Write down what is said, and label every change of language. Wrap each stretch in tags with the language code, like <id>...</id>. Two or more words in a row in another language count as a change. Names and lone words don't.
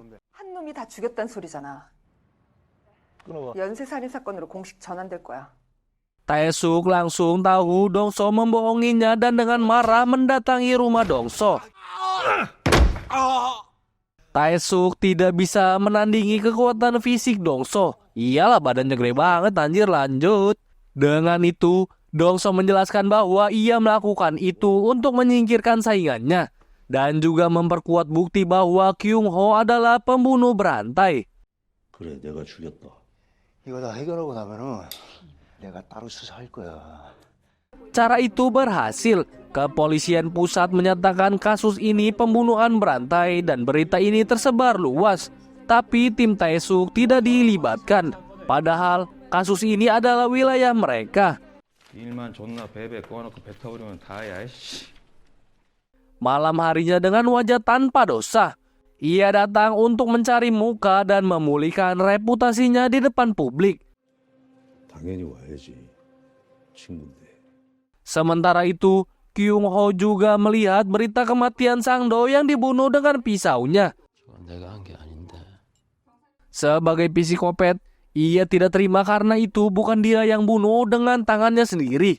<ko>한 놈이 다 죽였단 소리잖아. 연쇄살인 사건으로 공식 전환될 거야.</ko> <id>Tae-suk langsung tahu Dong-so membohonginya dan dengan marah mendatangi rumah Dong-so. Tae-suk tidak bisa menandingi kekuatan fisik Dong-so. Iyalah badannya gede banget anjir, lanjut. Dengan itu, Dong-so menjelaskan bahwa ia melakukan itu untuk menyingkirkan saingannya dan juga memperkuat bukti bahwa Kyung Ho adalah pembunuh berantai.</id> <ko>그래, 내가 죽였다. 이거 다 해결하고 나면은 내가 따로 수사할 거야.</ko> <id>Cara itu berhasil. Kepolisian pusat menyatakan kasus ini pembunuhan berantai dan berita ini tersebar luas. Tapi tim Tae-suk tidak dilibatkan. Padahal kasus ini adalah wilayah mereka.</id> <ko>일만 존나 베베 꺼놓고 뱉어버리면 다야.</ko> <id>Malam harinya dengan wajah tanpa dosa, ia datang untuk mencari muka dan memulihkan reputasinya di depan publik.</id> <ko>당연히 와야지. 친구인데.</ko> <id>Sementara itu, Kyung Ho juga melihat berita kematian Sang-do yang dibunuh dengan pisaunya. Sebagai psikopat, ia tidak terima karena itu bukan dia yang bunuh dengan tangannya sendiri.</id>